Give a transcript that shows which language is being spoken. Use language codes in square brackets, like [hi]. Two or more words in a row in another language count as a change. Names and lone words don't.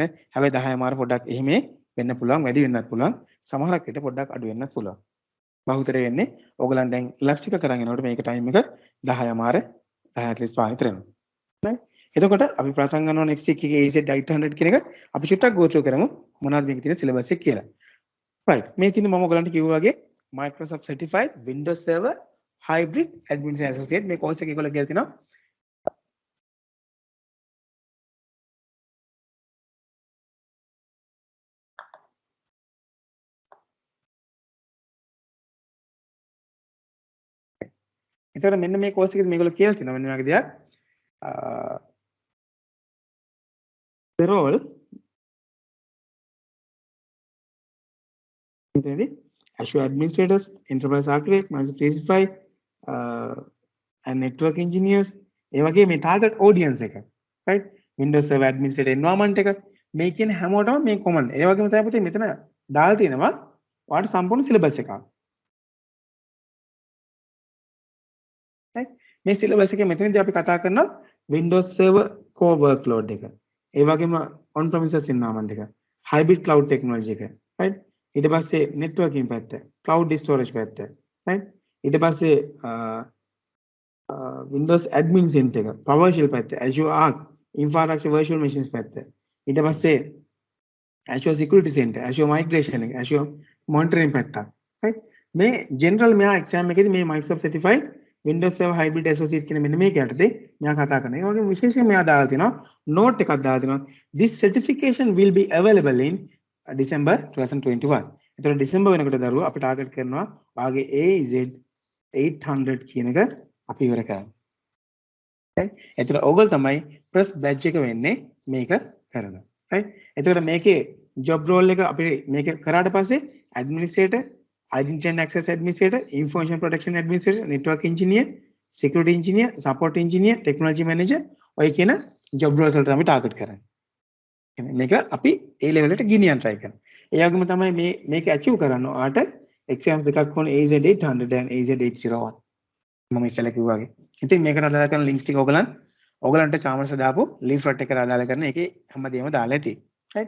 [si] හැබැයි 10 මාර පොඩ්ඩක් එහෙම වෙන්න පුළුවන්, වැඩි වෙන්නත් පුළුවන්. සමහරක් විට පොඩ්ඩක් අඩු වෙන්නත් පුළුවන්. බහුතරය වෙන්නේ ඕගලන් දැන් ලැබ්ස් එක කරන් යනකොට මේක ටයිම් එක 10 මාර 10:45 විතර වෙනවා. right? එතකොට අපි පටන් ගන්නවා [en] next week [si] එකේ AZ 800 කියන එක අපි චුට්ටක් [en] go through [si] කරමු මොනවද මේකේ තියෙන syllabus එක කියලා. right මේ තියෙන මම ඔයගලන්ට කිව්වා වගේ Microsoft certified Windows Server hybrid administrator associate මේ course එක ඒගොල්ලෝ කියලා තිනවා. එතකොට මෙන්න මේ course එකේදී මේගොල්ලෝ කියලා තිනවා මෙන්න මේ වගේ දෙයක්. [en] the role Azure administrators, enterprise architect, Microsoft 365 and network engineers [si] ඒ වගේ මේ [en] target audience [si] එක [en] right Windows Server administrator environment [si] එක මේ කියන හැමෝටම මේ common ඒ වගේම තමයි පුතේ මෙතන දාලා තියෙනවා ඔයාලට සම්පූර්ණ syllabus එකක් right මේ syllabus එකේ මෙතනදී අපි කතා කරනවා [en] Windows Server core workload [si] එක ඒ වගේම [en] on premises environment [si] එක [en] hybrid cloud technology [si] එක right ඊට පස්සේ networking පැත්ත [en] cloud storage [si] පැත්ත right ඊට පස්සේ [en] Windows admin center [si] එක PowerShell පැත්ත [en] Azure Arc infrastructure virtual machines [si] පැත්ත ඊට පස්සේ [en] Azure security center Azure migration [si] එක [en] Azure monitoring [si] පැත්ත right මේ general මෙයා exam එකේදී මේ Microsoft certified Windows Server hybrid associate කියන මෙන්න මේක යටතේ මෙයා කතා කරනවා. ඒ වගේම විශේෂයෙන් මෙයා දාලා තිනවා note එකක් දාලා තිනවා [en] this certification will be available in December 2021. [si] එතකොට December වෙනකොට දරුවෝ අපි ටාගට් කරනවා වාගේ AZ 800 කියන එක අපි ඉවර කරන්න. right? එතකොට ඕගොල්ලෝ තමයි [en] first batch [si] එක වෙන්නේ මේක කරනවා. right? එතකොට මේකේ [en] job role [si] එක අපි මේක කරාට පස්සේ [en] administrator, identity and access administrator, information protection administrator, network engineer, security engineer, support engineer, technology manager [si] ඔය කියන [en] job roles [si] වලට අපි ටාගට් කරන්නේ. මේක අපි [en] A level [si] එකට ගෙනියන්න try කරනවා. ඒ වගේම තමයි මේක achieve කරන්න ඔයාට exams දෙකක් ඕනේ [en] AZ 800 and AZ 801. [si] මම ඉස්සෙල්ලා කිව්වා වගේ. ඉතින් මේකට අදාළ කරන links ටික ඔයගලන්ට චාමර්ස් දාපු leaflet එකට අදාළ කරන එකේ හැමදේම දාලා ඇති. right?